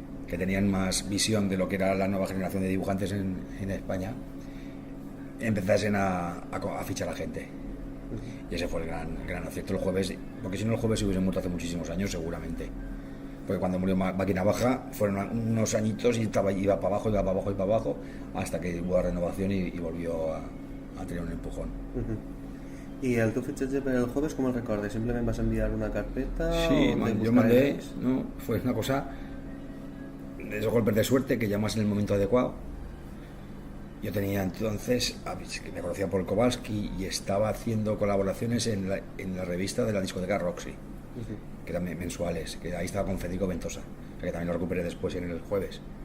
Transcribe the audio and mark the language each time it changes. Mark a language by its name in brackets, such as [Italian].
[Spanish] que tenían más visión de lo que era la nueva generación de dibujantes en España, empezasen a fichar a gente. Y ese fue el gran acierto el jueves, porque si no el jueves se hubiese muerto hace muchísimos años seguramente. Porque cuando murió Máquina Baja fueron unos añitos y iba para abajo, hasta que hubo renovación y volvió a tener un empujón. [Catalan] ¿Y el tu fitxatge per el jueves com el recordes? ¿Simplement vas enviar una carpeta? [Spanish] Sí, yo mandé, no, fue una cosa de esos golpes de suerte que llamas en el momento adecuado. Yo tenía entonces, que me conocía por Kowalski y estaba haciendo colaboraciones en la revista de la discoteca Roxy, que eran mensuales, que ahí estaba con Federico Ventosa, que también lo recuperé después en el jueves.